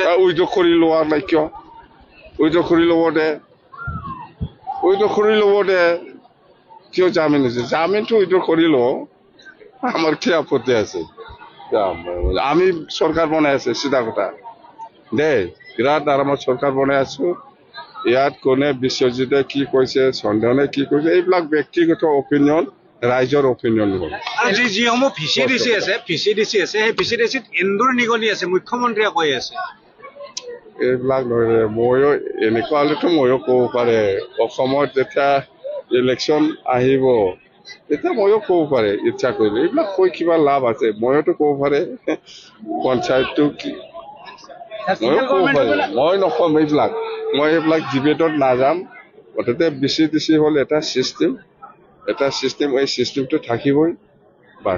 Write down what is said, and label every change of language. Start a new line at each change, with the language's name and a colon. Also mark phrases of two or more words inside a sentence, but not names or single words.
Assamese: উইদ্ৰ কৰি লোৱা নাই কিয় উইদ্ৰ কৰি ল'ব দে কিয় জামিন হৈছে জামিনটো উইদ্ৰ কৰি লওঁ আমাৰ কি আপত্তি আছে আমি সরকার বনাই আছে চিধা কথা দে বিরাট আরামত সরকার বনাই আছো ইয়াত কোনে বিশ্বজিতে কি কৈছে চন্দনে কি কৈছে এইবিলাক ব্যক্তিগত অপিনিয়ন ৰাইজৰ অপিনিয়ন হ'ল আজি যিসমূহ ভিচিডিচি আছে সেই ভিচিডিচিত এন্দুৰ নিগনি আছে মুখ্যমন্ত্ৰীয়ে কৈ আছে এইবিলাক নহয় ময়ো এনেকুৱা হ'লেতো ময়ো ক'ব পাৰে অসমত যেতিয়া ইলেকশ্যন আহিব এতিয়া ময়ো ক'ব পাৰে ইচ্ছা কৰিলে এইবিলাক কৈ কিবা লাভ আছে ময়োতো ক'ব পাৰে পঞ্চায়তটো কি ময়ো ক'ব পাৰে মই নক'ম মই এইবিলাক ডিবেটত নাযাম মুঠতে বিচিডিচি হ'ল এটা চিষ্টেম এই চিষ্টেমটো থাকিবই বাছ